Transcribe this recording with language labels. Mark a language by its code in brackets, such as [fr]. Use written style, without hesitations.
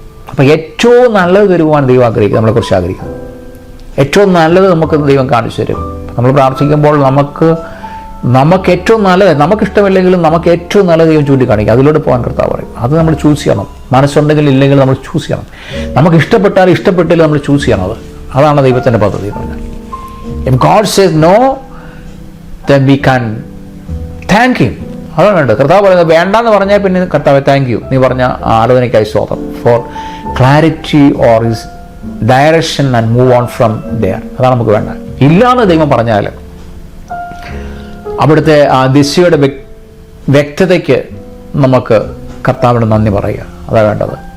[ml] അപ്പം ഏറ്റവും നല്ലത് തരുവാൻ ദൈവം ആഗ്രഹിക്കുക. നമ്മളെക്കുറിച്ച് ആഗ്രഹിക്കുന്നത് ഏറ്റവും നല്ലത് നമുക്ക് ദൈവം കാണിച്ചു തരും. നമ്മൾ പ്രാർത്ഥിക്കുമ്പോൾ നമുക്ക് ഏറ്റവും നല്ലത്, നമുക്കിഷ്ടമില്ലെങ്കിലും നമുക്ക് ഏറ്റവും നല്ലത് ദൈവം ചൂണ്ടിക്കാണിക്കുക. അതിലൂടെ പോകാൻ കർത്താവ് പറയും. അത് നമ്മൾ ചൂസ് ചെയ്യണം. മനസ്സുണ്ടെങ്കിൽ ഇല്ലെങ്കിൽ നമ്മൾ ചൂസ് ചെയ്യണം. നമുക്ക് ഇഷ്ടപ്പെട്ടാലും ഇഷ്ടപ്പെട്ടില്ല നമ്മൾ ചൂസ് ചെയ്യണം. അതാണ് ദൈവത്തിൻ്റെ പദ്ധതി പറഞ്ഞാൽ. [en] If God says no, then we can thank him. [ml] അതാണ് വേണ്ടത്. കർത്താവ് പറയുന്നത് വേണ്ടാന്ന് പറഞ്ഞാൽ പിന്നെ കർത്താവ് താങ്ക് യു, നീ പറഞ്ഞ ആലോചനയ്ക്കായി സ്തോത്രം, [en] For clarity or his direction and move on from there. [ml] അതാണ് നമുക്ക് വേണ്ടത്. ഇല്ലാന്ന് ദൈവം പറഞ്ഞാൽ അവിടുത്തെ ആ ദിശയുടെ വ്യക്തതയ്ക്ക് നമുക്ക് കർത്താവിന് നന്ദി പറയുക. അതാണ് വേണ്ടത്.